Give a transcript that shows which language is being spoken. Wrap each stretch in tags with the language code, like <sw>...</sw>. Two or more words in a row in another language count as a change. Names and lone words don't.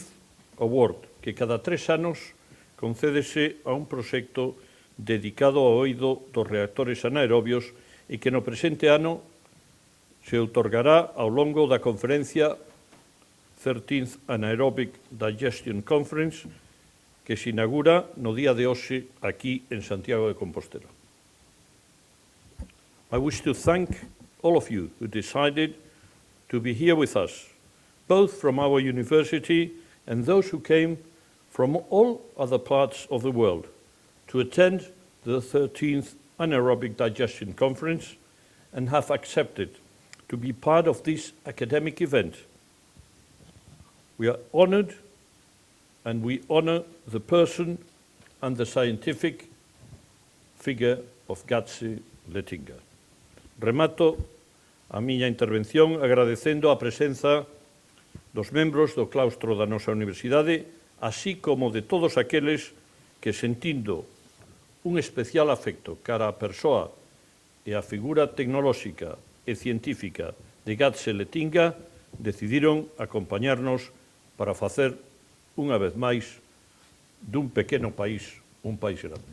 <gl>Award, que cada 3 anos concédese a un proxecto dedicado ao oído dos reactores anaerobios e que no presente ano se outorgará ao longo da conferencia 13th Anaerobic Digestion Conference, que se inaugura no día de hoxe aquí en Santiago de Compostela.</gl> <en>I wish to thank all of you who decided to be here with us, both from our university and those who came from all other parts of the world to attend the 13th Anaerobic Digestion Conference and have accepted to be part of this academic event. We are honored, and we honor the person and the scientific figure of Gatse Letinga.</en> <gl>Remato a miña intervención agradecendo a presenza dos membros do claustro da nosa universidade, así como de todos aqueles que, sentindo un especial afecto cara a persoa e a figura tecnolóxica e científica de Gatse Letinga, decidiron acompañarnos para facer, unha vez máis, dun pequeno país un país grande.</gl>